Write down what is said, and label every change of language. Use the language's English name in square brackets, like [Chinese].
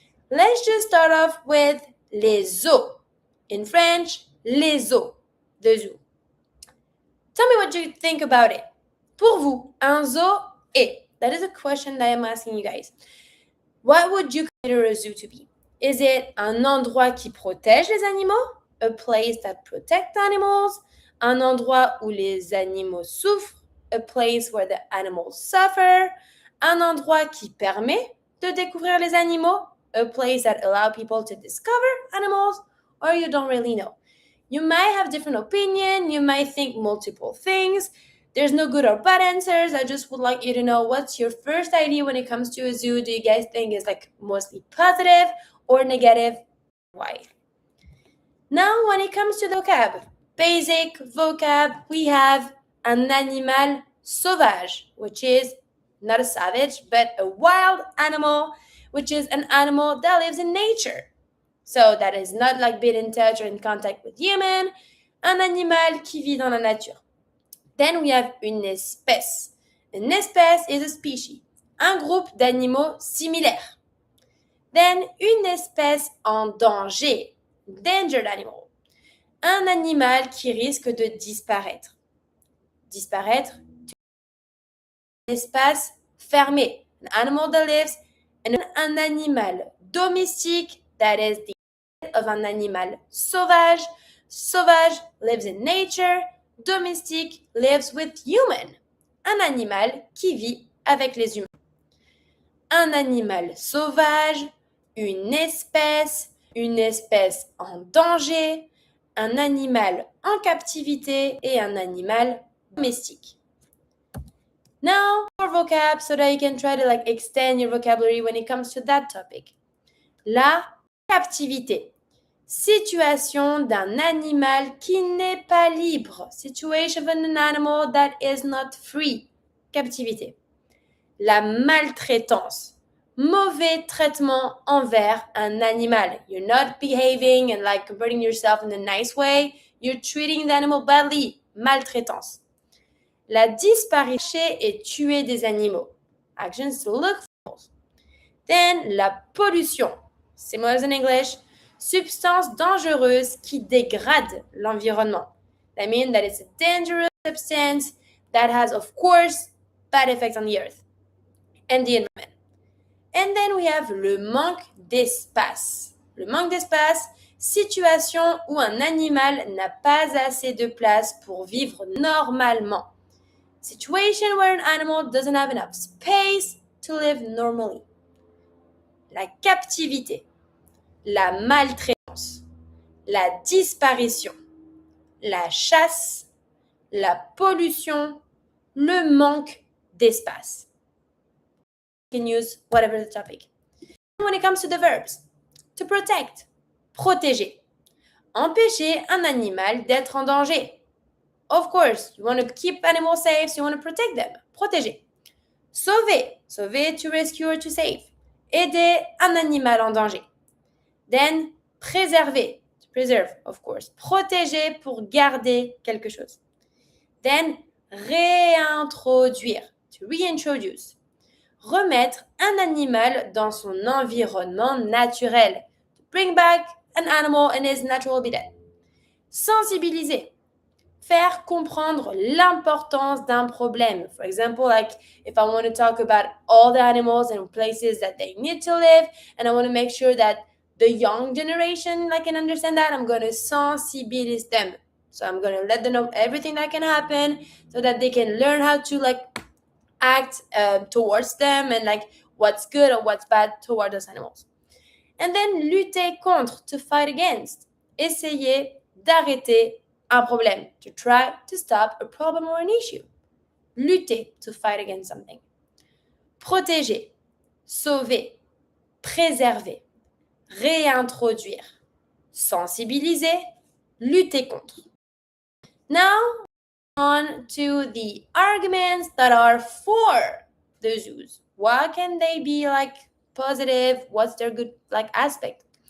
[English] Let's just start off with les zoos. In French, les zoos, the zoo. Tell me what you think about it. [French] Pour vous, un zoo est? [English] That is a question that I'm asking you guys. What would you consider a zoo to be? Is it [French] un endroit qui protège les animaux? [English] A place that protects animals? [French] Un endroit où les animaux souffrent? [English] A place where the animals suffer? [French] Un endroit qui permet de découvrir les animaux? [English] A place that allows people to discover animals? Or you don't really know? You might have different opinion, you might think multiple things. There's no good or bad answers. I just would like you to know what's your first idea when it comes to a zoo. Do you guys think it's like mostly positive or negative? Why? Now, when it comes to the vocab, basic vocab, we have un animal sauvage, which is not a savage, but a wild animal, which is an animal that lives in nature. So that is not like being in touch or in contact with human. [French] Un animal qui vit dans la nature. [English] Then we have [French] une espèce. Une espèce [English] is a species. [French] Un groupe d'animaux similaires. Then une espèce en danger. [English] Endangered animal. [French] Un animal qui risque de disparaître. Disparaître. Espace fermé. [English] An animal that lives in un animal domestique, that is the of un animal sauvage. Sauvage lives in nature. Domestique lives with human. [French] Un animal qui vit avec les humains. Un animal sauvage, une espèce en danger, un animal en captivité et un animal domestique. [English] Now, more vocab so that you can try to like extend your vocabulary when it comes to that topic. [French] La captivité. Situation d'un animal qui n'est pas libre. [English] Situation of an animal that is not free. Captivité. [French] La maltraitance. Mauvais traitement envers un animal. [English] You're not behaving and like comporting yourself in a nice way. You're treating the animal badly. [French] Maltraitance. La disparition et tuer des animaux. [English] Actions to look for. [French] Then, la pollution. [English] Similar as in English. [French] Substance dangereuse qui dégrade l'environnement. [English] That means that it's a dangerous substance that has, of course, bad effects on the earth. and the environment. And then we have le manque d'espace. [French] Le manque d'espace, situation où un animal n'a pas assez de place pour vivre normalement. [English] Situation where an animal doesn't have enough space to live normally. [French] La captivité, la maltraitance, la disparition, la chasse, la pollution, le manque d'espace. [English] You can use whatever the topic. When it comes to the verbs, to protect, protéger, [French] empêcher un animal d'être en danger. [English] Of course, you want to keep animals safe, so you want to protect them. Protéger. Sauver, sauver to rescue or to save. [French] Aider un animal en danger. [English] Then, préserver, to preserve, of course. [French] Protéger pour garder quelque chose. Then, réintroduire, [English] to reintroduce. [French] Remettre un animal dans son environnement naturel. [English] To bring back an animal in his natural habitat. [French] Sensibiliser. Faire comprendre l'importance d'un problème. [English] For example, like if I want to talk about all the animals and places that they need to live, and I want to make sure that the young generation can understand that, I'm going to sensibilize them. So I'm going to let them know everything that can happen so that they can learn how to act towards them and what's good or what's bad toward those animals. And then lutter contre, to fight against. [French] Essayer d'arrêter un problème, [English] to try to stop a problem or an issue. Lutter, to fight against something. [French] Protéger, sauver, préserver, réintroduire, sensibiliser, lutter contre. [English] Now, on to the arguments that are for the zoos. Why can they be positive? What's their good aspect?